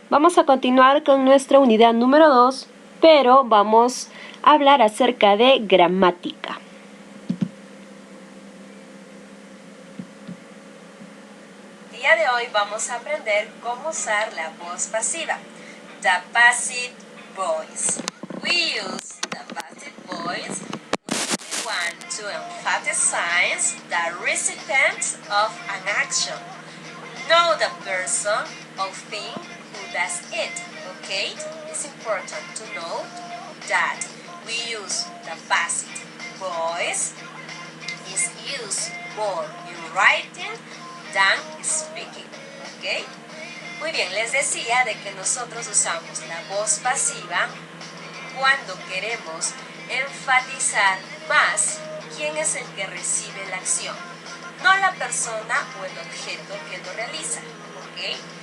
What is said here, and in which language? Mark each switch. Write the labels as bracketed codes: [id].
[es] Vamos a continuar con nuestra unidad número 2, pero vamos a hablar acerca de gramática. El día de hoy vamos a aprender cómo usar la voz pasiva, [en] the passive voice. We use the passive voice when we want to emphasize the recipient of an action. Know the person or thing who does it, okay? It's important to note that we use the passive voice is used more in writing than speaking, okay? [es] Muy bien, les decía de que nosotros usamos la voz pasiva cuando queremos enfatizar más quién es el que recibe la acción, no la persona o el objeto que lo realiza, ¿ok?